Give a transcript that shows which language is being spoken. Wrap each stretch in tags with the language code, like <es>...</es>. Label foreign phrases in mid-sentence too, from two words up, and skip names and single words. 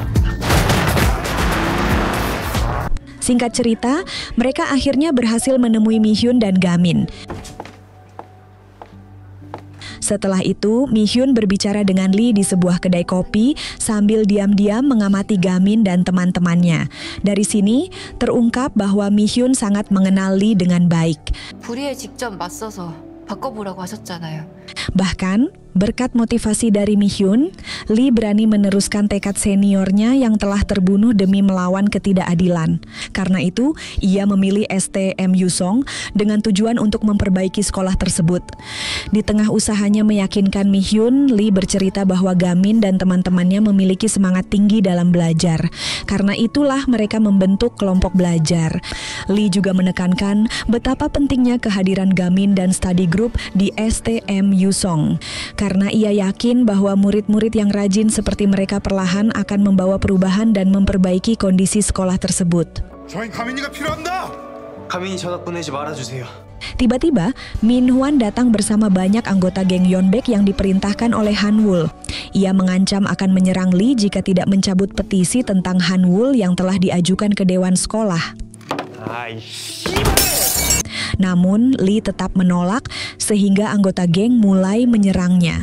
<id>Singkat cerita, mereka akhirnya berhasil menemui Mi Hyun dan Gamin. Setelah itu, Mi Hyun berbicara dengan Lee di sebuah kedai kopi sambil diam-diam mengamati Gamin dan teman-temannya. Dari sini, terungkap bahwa Mi Hyun sangat mengenal Lee dengan baik.</id> <ko>불의에 직접 맞서서 바꿔보라고 하셨잖아요.</ko> <id>Bahkan, berkat motivasi dari Mi Hyun, Lee berani meneruskan tekad seniornya yang telah terbunuh demi melawan ketidakadilan. Karena itu, ia memilih STM Yusong dengan tujuan untuk memperbaiki sekolah tersebut. Di tengah usahanya meyakinkan Mi Hyun, Lee bercerita bahwa Gamin dan teman-temannya memiliki semangat tinggi dalam belajar. Karena itulah mereka membentuk kelompok belajar. Lee juga menekankan betapa pentingnya kehadiran Gamin dan</id> <en>study group</en> <id>di STM Yusong. Karena ia yakin bahwa murid-murid yang rajin seperti mereka perlahan akan membawa perubahan dan memperbaiki kondisi sekolah tersebut.</id> <ko>저희 가민이가 필요합니다. 가민이 전화 보내지 말아주세요.</ko> <id>Tiba-tiba, Min-hwan datang bersama banyak anggota geng Yeonbaek yang diperintahkan oleh Han-wul. Ia mengancam akan menyerang Lee jika tidak mencabut petisi tentang Han-wul yang telah diajukan ke Dewan Sekolah. Namun, Lee tetap menolak sehingga anggota geng mulai menyerangnya.</id>